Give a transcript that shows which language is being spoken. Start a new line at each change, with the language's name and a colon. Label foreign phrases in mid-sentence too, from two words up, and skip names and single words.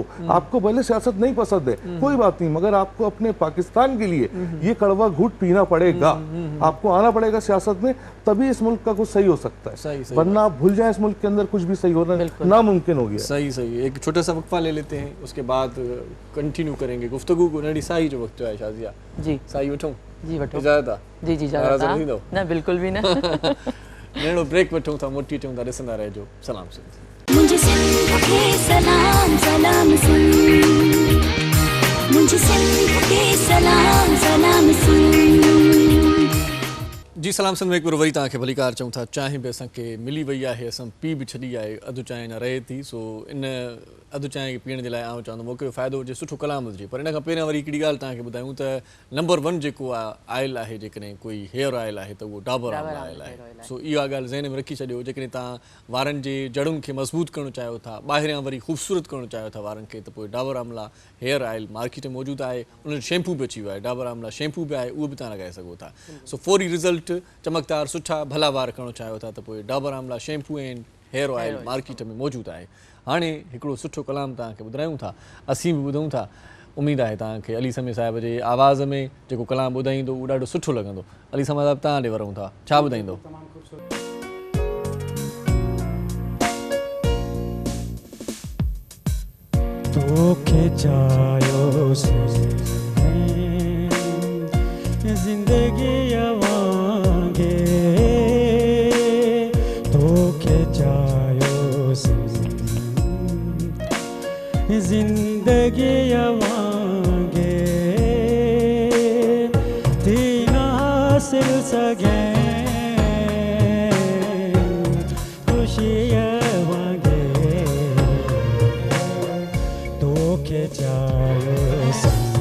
Urdu: آپ کو بھلے سیاست نہیں پسند ہے کوئی بات نہیں، مگر آپ کو اپنے پاکستان کے لیے یہ کڑوا گھونٹ پینا پڑے گا، آپ کو آنا پڑے گا سیاست میں، تبھی اس ملک کا کچھ صحیح ہو سکتا ہے. ورنہ آپ بھول جائے اس ملک کے اندر کچھ بھی صحیح ہونا ناممکن ہو گیا. صحیح صحیح. ایک چھوٹا سا وقفہ لے لیتے ہیں، اس کے بعد کنٹینیو کریں گے گفتگو کو.
Sindhi: नड़ी साई जो वक्त है शाजिया जी, साई वठूं जी वठो इजाज़त जी जी इजाज़त न बिल्कुल भी न नेड़ो ब्रेक वठूं था, मोटी अचूं था, ॾिसंदा रहिजो। सलाम सिंध।
Urdu: مجھے سندھ کے سلام سلام سندھ، مجھے سندھ کے سلام سلام سندھ.
Sindhi: जी सलाम सिंध में एक बार वरी तव्हांखे भलीकार चऊं था। चांहि बि असांखे मिली वई आहे, असां पी बि छॾी आहे, अधु चांहि अञा रहे थी। सो इन अधु चांहि पीअण जे लाइ आउं चवंदो मूंखे फ़ाइदो हुजे, सुठो कलाम हुजे। पर इन खां पहिरियां वरी हिकिड़ी ॻाल्हि तव्हांखे ॿुधायूं त नंबर 1 जेको आयल आहे, जेकॾहिं कोई
English: hair oil
Sindhi: आहे त उहो डाबर आमला आयल आहे। सो इहा ॻाल्हि ज़हन में रखी छॾियो, जेकॾहिं तव्हां वारनि जे जड़ुनि खे मज़बूत करणु चाहियो था, ॿाहिरियां वरी ख़ूबसूरत करणु चाहियो था वारनि खे, त पोइ डाबर आमला हेयर ऑयल मार्केट में मौजूदु आहे। उन शैम्पू बि अची वियो आहे, डाबर आमला शैम्पू बि आहे, उहो बि तव्हां लॻाए सघो था। सो फौरी रिज़ल्ट, चमकदार सुठा भला वार करणु चाहियो था त पोइ डाबर आमला शैम्पू ऐं
English: hair oil
Sindhi: मार्केट में मौजूदु आहे। हाणे हिकिड़ो सुठो कलाम तव्हांखे ॿुधायूं था, असीं बि ॿुधूं था। उमेदु आहे तव्हांखे अली समीर साहिब जे आवाज़ में जेको कलाम ॿुधाईंदो उहो ॾाढो सुठो लॻंदो। अली समीर साहिब तव्हां ॾे वरूं था, छा ॿुधाईंदो? तोखे चाहियो से जिंदगी वांगे, तोखे चाहियो से जिंदगी वांगे, तीन हासिल सके खुशी वांगे, तोखे चाहियो से